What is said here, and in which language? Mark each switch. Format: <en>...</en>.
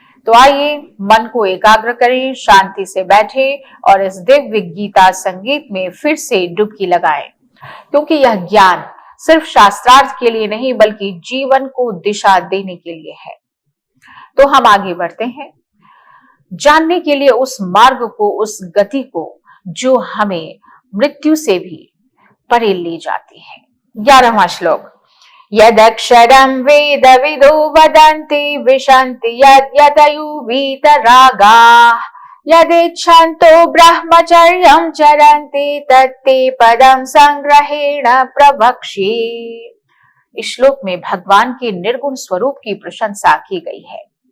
<hi>तो आइए मन को एकाग्र करें, शांति से बैठें और इस दिव्य गीता संगीत में फिर से डुबकी लगाएं, क्योंकि यह ज्ञान सिर्फ शास्त्रार्थ के लिए नहीं बल्कि जीवन को दिशा देने के लिए है। तो हम आगे बढ़ते हैं जानने के लिए उस मार्ग को, उस गति को जो हमें मृत्यु से भी परे ले जाती है। 11वां श्लोक।</hi> <sa>यदक्षरं वेद विदो वदन्ति विशन्ति यद्यतयो वीतरागाः यदिच्छन्तो ब्रह्मचर्यं चरन्ति तत्ते पदं संग्रहेण प्रवक्ष्ये।</sa> <hi>इस श्लोक में भगवान के निर्गुण स्वरूप की प्रशंसा की गई है।</hi>